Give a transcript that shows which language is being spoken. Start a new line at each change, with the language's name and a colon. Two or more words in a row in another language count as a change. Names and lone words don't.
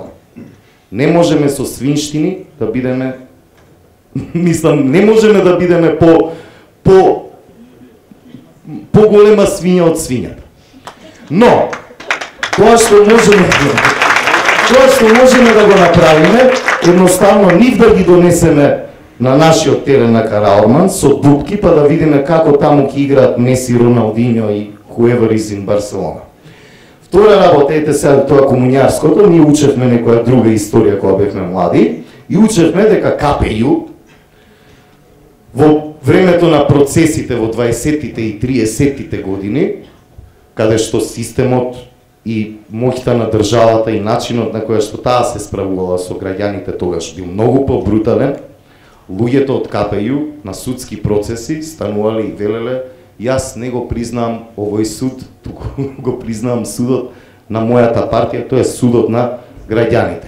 Macedonian: Не можеме со свинштини да бидеме, мислам, не можеме да бидеме по-голема свиња од свињата. Но, тоа што можеме да го направиме, едноставно нив да ги донесеме на нашиот терен на Караорман со дупки, па да видиме како таму ќе играат Меси, Роналдиньо и
English: whoever is in
Macedonian: Барселона. Втора работа, ете сега тоа комуњарското, ние учевме некоја друга историја кога бевме млади и учевме дека КПЈ во времето на процесите во 20-тите и 30-тите години, каде што системот и моќта на државата и начинот на која што таа се справувала со граѓаните тогаш бил многу побрутален, луѓето од КПЈ на судски процеси станувале и велеле: јас не го признавам овој суд, туку го признавам судот на мојата партија, тоа е судот на граѓаните.